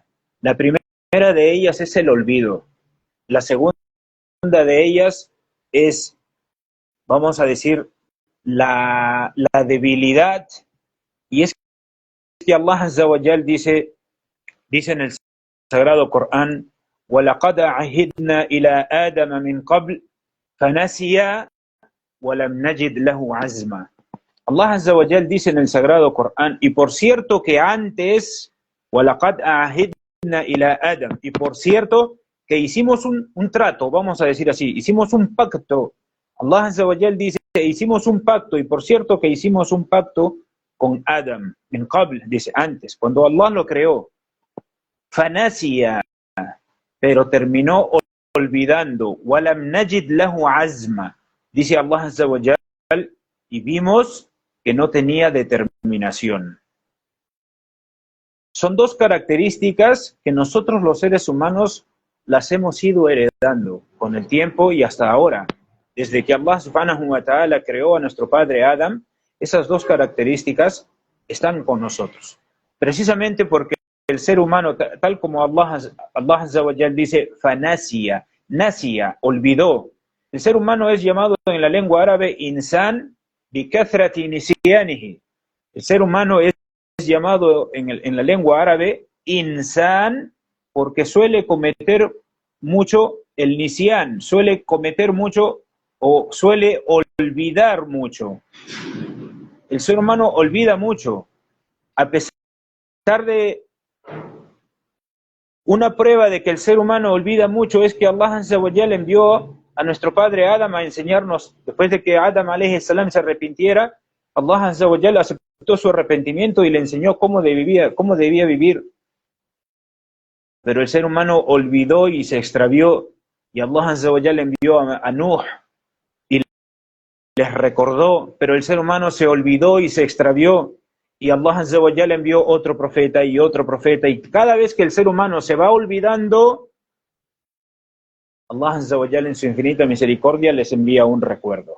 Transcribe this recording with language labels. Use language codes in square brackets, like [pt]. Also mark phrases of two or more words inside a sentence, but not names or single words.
[es] La primera de ellas es el olvido. La segunda de ellas es, vamos a decir, la debilidad. Y es que [ar] الله عز وجل [es] dice en el Sagrado Corán: [ar] وَلَقَدْ عَهِدْنَا إِلَىٰ آدَمَ مِنْ قَبْلِ فَنَسِيَ وَلَمْ نَجِدْ لَهُ عَزْمًا. الله عز وجل [es] dice en el Sagrado Corán: y por cierto que antes, [ar] وَلَقَدْ عَهِدْنَا إِلَىٰ آدَمَ, [es] y por cierto que hicimos un trato, vamos a decir así, hicimos un pacto. [ar] الله عز وجل [es] dice: hicimos un pacto, y por cierto que hicimos un pacto con Adam, [ar] من قبل, [es] dice antes, cuando Allah lo creó. فَنَسِيَ, pero terminó olvidando. [ar] وَلَمْ نَجِدْ لَهُ عَزْمًا, dice Allah Azza wa Jal, [es] y vimos que no tenía determinación. Son dos características que nosotros los seres humanos las hemos ido heredando con el tiempo y hasta ahora. Desde que [ar] الله سبحانه وتعالى [es] creó a nuestro padre Adam, esas dos características están con nosotros. Precisamente porque el ser humano, tal como [ar] الله عز وجل [es] dice, [ar] فَنَسِيَ نسي, [es] olvidó. El ser humano es llamado en la lengua árabe [ar] إنسان بِكَثْرَةِ نِسْيَانِهِ. [es] El ser humano es llamado en la lengua árabe insan porque suele cometer mucho el nisyan, suele cometer mucho o suele olvidar mucho. El ser humano olvida mucho. A pesar de una prueba de que el ser humano olvida mucho es que [ar] الله عز وجل [es] envió a nuestro padre Adam a enseñarnos, después de que Adam [ar] عليه السلام [es] se arrepintiera, [ar] الله عز وجل [es] aceptó su arrepentimiento y le enseñó cómo debía vivir. Pero el ser humano olvidó y se extravió, y [ar] الله عز وجل [es] envió a Nuh y les recordó, pero el ser humano se olvidó y se extravió, y [ar] الله عز وجل [es] envió otro profeta, y cada vez que el ser humano se va olvidando, [ar] الله عز وجل [es] en su infinita misericordia les envía un recuerdo.